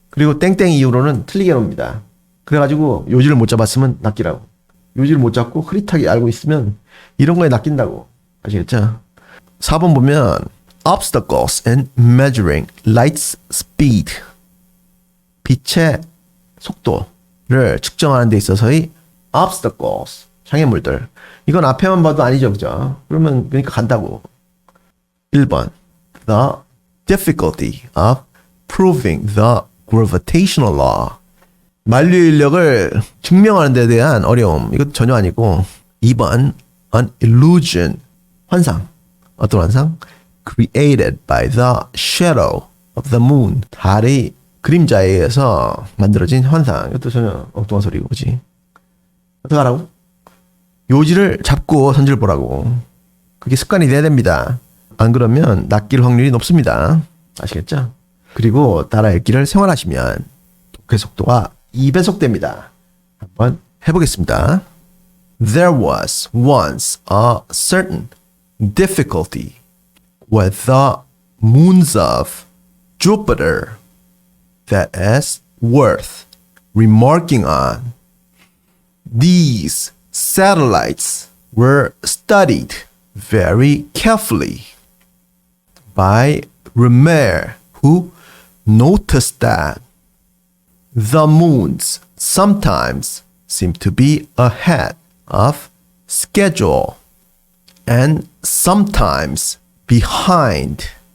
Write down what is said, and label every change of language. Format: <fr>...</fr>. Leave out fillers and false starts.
<ko>그리고 땡땡 이후로는 틀리게 해놓습니다. 그래가지고 요지를 못 잡았으면 낚이라고. 요지를 못 잡고 흐릿하게 알고 있으면 이런 거에 낚인다고. 아시겠죠? 4번 보면</ko> <en>obstacles in measuring light's speed.</en> <ko>빛의 속도를 측정하는 데 있어서의 obstacles. 장애물들. 이건 앞에만 봐도 아니죠, 그죠? 그러면 그러니까 간다고. 1번.</ko> <en>The difficulty of proving the gravitational law.</en> <ko>만류의 인력을 증명하는 데 대한 어려움. 이것도 전혀 아니고. 2번.</ko> <en>An illusion.</en> <ko>환상. 어떤 환상?</ko> <en>Created by the shadow of the moon.</en> <ko>달의 그림자에 의해서 만들어진 환상. 이것도 전혀 엉뚱한 소리고, 그지? 어떡하라고? 요지를 잡고 선지를 보라고. 그게 습관이 돼야 됩니다. 안 그러면 낚일 확률이 높습니다. 아시겠죠? 그리고 따라 읽기를 생활하시면 독해 속도가 2배속 됩니다. 한번 해보겠습니다.</ko> <en>There was once a certain difficulty with the moons of Jupiter that is worth remarking on. These satellites were studied very carefully by Remer, who noticed that the moons sometimes seem to be ahead of schedule and sometimes behind.</en>